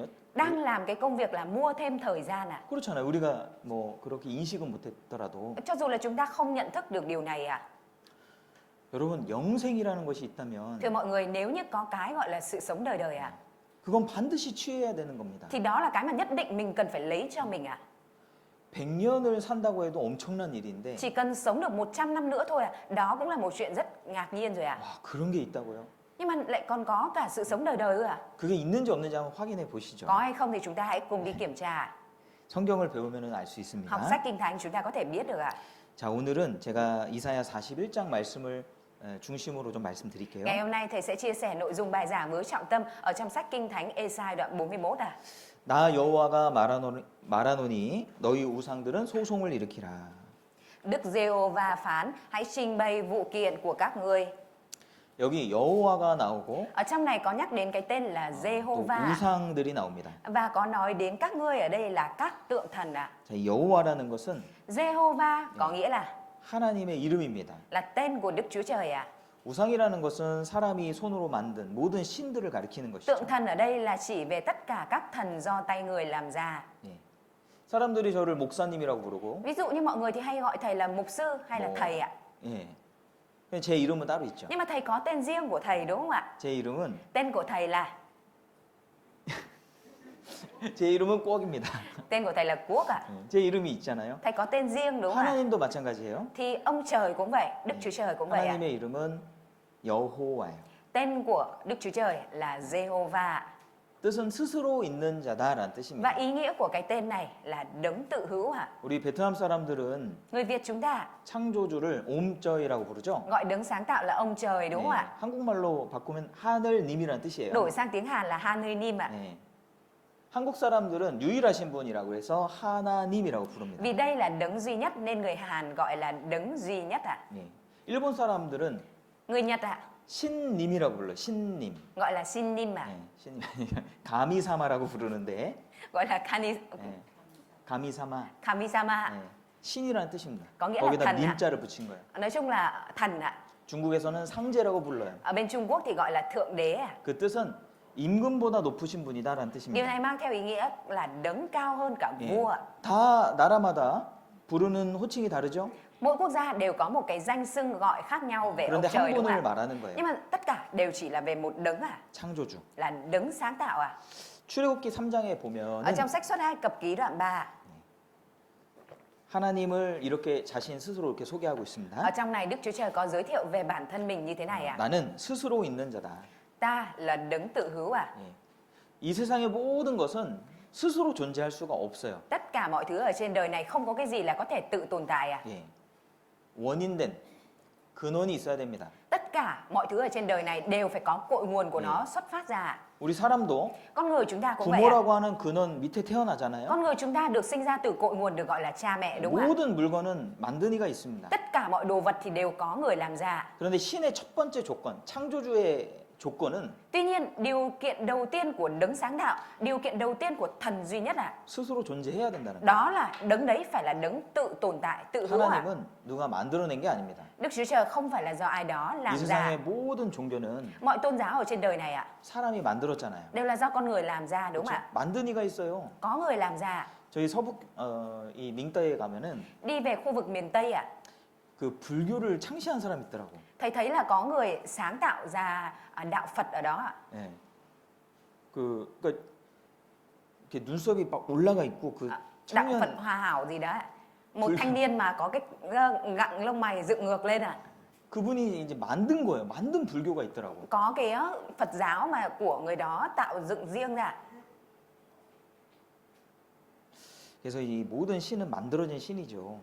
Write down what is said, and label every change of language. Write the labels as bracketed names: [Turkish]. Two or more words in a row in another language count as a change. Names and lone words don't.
[Vietnamese] đang làm cái công việc là mua thêm thời gian à? [Korean] 그렇잖아요. 우리가 뭐 그렇게 인식은 못했더라도 [Vietnamese] Cho dù là chúng ta không nhận thức được điều này à? [Korean] 여러분 영생이라는 것이 있다면 [Vietnamese] Thưa mọi người, nếu như có cái gọi là sự sống đời đời à, [Korean] 그건 반드시 취해야 되는 겁니다. [Vietnamese] thì đó là cái mà nhất định mình cần phải lấy cho mình à. [Korean] 100년을 산다고 해도 엄청난 일인데 [Vietnamese] Chỉ cần sống được 100 năm nữa thôi à, đó cũng là một chuyện rất ngạc nhiên rồi à. [Korean] 와, 그런 게 있다고요? [Vietnamese] Nhưng mà lại còn có cả sự sống đời đời ư à? [Korean] 그게 있는지 없는지 한번 확인해 보시죠. [Vietnamese] Có hay không thì chúng ta hãy cùng đi kiểm tra. [Korean] 성경을 배우면 알 수 있습니다. [Vietnamese] Học sách Kinh Thánh chúng ta có thể biết được ạ. [Korean] 자, 오늘은 제가 이사야 41장 말씀을 중심으로 좀 말씀드릴게요. [Vietnamese] Ngày hôm nay thầy sẽ chia sẻ nội dung bài giảng với trọng tâm ở trong sách Kinh Thánh Ê-sai đoạn 41 à. [Korean] 나 여호와가 말하노니 너희 우상들은 소송을 일으키라. [Vietnamese] Đức Giê-hô-va phán, hãy trình bày vụ kiện của các ngươi. [Korean] 여기 여호와가 나오고 [Vietnamese] Ở trong này có nhắc đến cái tên là [Korean] 또 [Vietnamese] Giê-hô-va [Korean] 우상들이 나옵니다. [Vietnamese] và có nói đến các ngươi ở đây là các tượng thần ạ. [Korean] 자, 여호와라는 것은 [Vietnamese] Giê-hô-va có nghĩa [Korean] 하나님의 이름입니다. [Vietnamese] là tên của Đức Chúa Trời ạ. [Korean] 우상이라는 것은 사람이 손으로 만든 모든 신들을 가리키는 것이죠. [Vietnamese] Tượng thần ở đây là chỉ về tất cả các thần do tay người làm ra. [Korean] 예. 사람들이 저를 목사님이라고 부르고 [Vietnamese] Ví dụ như mọi người thì hay gọi thầy là mục sư hay là thầy ạ. [Korean] 예. 제 이름은 따로 있죠. [Vietnamese] Nhưng mà thầy có tên riêng của thầy đúng không ạ? [Korean] 제 이름은 [Vietnamese] Tên của thầy là [Korean] კვ억입니다. [Vietnamese] tên của thầy là Quốc ạ. [Korean] 제 이름이 있잖아요. [Vietnamese] Thầy có tên riêng đúng không ạ? [Korean] 하나님도 마찬가지예요. [Vietnamese] Thì ông trời cũng vậy, Đức Chúa Trời cũng vậy ạ. [Korean] 하나님의 이름은 여호와예요. [Vietnamese] Tên của Đức Chúa Trời là Giê-hô-va. [Korean] 뜻은 스스로 있는 자다라는 [Vietnamese] Và [Korean] 뜻입니다. [Vietnamese] ý nghĩa của cái tên này là đấng tự hữu ạ. [Korean] 우리 베트남 사람들은 [Vietnamese] Người Việt chúng ta [Korean] 창조주를 옴쩌이라고 부르죠. [Vietnamese] gọi đấng sáng tạo là ông trời đúng không ạ? [Korean] 한국말로 바꾸면 하늘님이라는 뜻이에요. [Vietnamese] Đổi sang tiếng Hàn là Hanunim ạ. [Korean] 네. 한국 사람들은 유일하신 분이라고 해서 하나님이라고 부릅니다. [Vietnamese] Vì đây là đấng duy nhất nên người Hàn gọi là đấng duy nhất ạ. [Korean] 네. 일본 사람들은 [Vietnamese] Người Nhật ạ [Korean] 신님이라고 불러요. 신님. [Vietnamese] gọi là Shinnim ạ. [Korean] 네, 신님. 가미사마라고 부르는데 [Vietnamese] Gọi là [Korean] 네, 가미사마. [Vietnamese] Kamisama. [Korean] 네, 신이라는 뜻입니다. [Vietnamese] có nghĩa là [Korean] 거기다 [Vietnamese] thần ạ. [Korean] 님자를 붙인 거예요. [Vietnamese] Nói chung là thần ạ. [Korean] 중국에서는 상제라고 불러요. [Vietnamese] Ở bên Trung Quốc thì gọi là thượng đế ạ. [Korean] 그 뜻은 임금보다 높으신 분이다라는 [Vietnamese] Điều [Korean] 뜻입니다. [Vietnamese] này mang theo ý nghĩa là đấng cao hơn cả [Korean] 예. [Vietnamese] vua ạ. [Korean] 다 나라마다 부르는 호칭이 다르죠. [Vietnamese] Mỗi quốc gia đều có một cái danh xưng gọi khác nhau về ông [Korean] 그런데 [Vietnamese] trời [Korean] 한 [Vietnamese] đúng [Korean] 분을 [Vietnamese] không ạ? [Korean] 말하는 거예요. [Vietnamese] Nhưng mà tất cả đều chỉ là về một đấng à, [Korean] 창조주. [Vietnamese] là đấng sáng tạo à. [Korean] 출애굽기 3장에 [Vietnamese] Ở [Korean] 보면은 [Vietnamese] trong sách Xuất Ai Cập Ký đoạn 3, [Korean] 하나님을 이렇게 자신 스스로 이렇게 소개하고 있습니다. [Vietnamese] ở trong này Đức Chúa Trời có giới thiệu về bản thân mình như thế này ạ. [Korean] 나는 스스로 있는 자다. [Vietnamese] Ta là đấng tự hữu à. [Korean] 예. 이 세상의 모든 것은 스스로 존재할 수가 없어요. [Vietnamese] Tất cả mọi thứ ở trên đời này không có cái gì là có thể tự tồn tại à. [Korean] 예. 원인된 근원이 있어야 됩니다. [Vietnamese] Tất cả mọi thứ ở trên đời này đều phải có cội nguồn của nó xuất phát ra ạ. [Korean] 우리 사람도 [Vietnamese] Con người chúng ta cũng vậy ạ. [Korean] 부모라고 하는 근원 밑에 태어나잖아요. [Vietnamese] Con người chúng ta được sinh ra từ cội nguồn được gọi là cha mẹ đúng không ạ? [Korean] 모든 물건은 만든 이가 있습니다. [Vietnamese] Tất cả mọi đồ vật thì đều có người làm ra. [Korean] 그런데 신의 첫 번째 조건, 창조주의 조건은 [Vietnamese] Tuy nhiên, điều kiện đầu tiên của đấng sáng tạo, điều kiện đầu tiên của thần duy nhất là [Korean] 스스로 존재해야 된다는 거예요. [Vietnamese] đó là đấng đấy phải là đấng tự tồn tại, tự hữu à. [Korean] 하나님은 누가 만들어낸 게 아닙니다. [Vietnamese] Đức Chúa Trời không phải là do ai đó [Korean] 이 [Vietnamese] làm ra. [Korean] 세상의 모든 종교는 [Vietnamese] Mọi tôn giáo ở trên đời này ạ, [Korean] 사람이 만들었잖아요. [Vietnamese] đều là do con người làm ra đúng không ạ? [Korean] 만든 이가 있어요. [Vietnamese] Có người làm ra. [Korean] 저희 서북 이 밍따에 가면은 [Vietnamese] Đi về khu vực miền Tây ạ, [Korean] 그 불교를 창시한 사람이 있더라고. [Vietnamese] thầy thấy là có người sáng tạo ra đạo Phật ở đó ạ. [Korean] 예. 그러니까 이렇게 눈썹이 막 올라가 있고 그 [Vietnamese] Đạo [Korean] 청년 [Vietnamese] Phật Hòa Hảo gì đó ạ. Một [Korean] 불- [Vietnamese] thanh niên mà có cái gặng lông mày dựng ngược lên ạ. [Korean] 그분이 이제 만든 거예요. 만든 불교가 있더라고. [Vietnamese] Có cái Phật giáo mà của người đó tạo dựng riêng ra. [Korean] 그래서 이 모든 신은 만들어진 신이죠.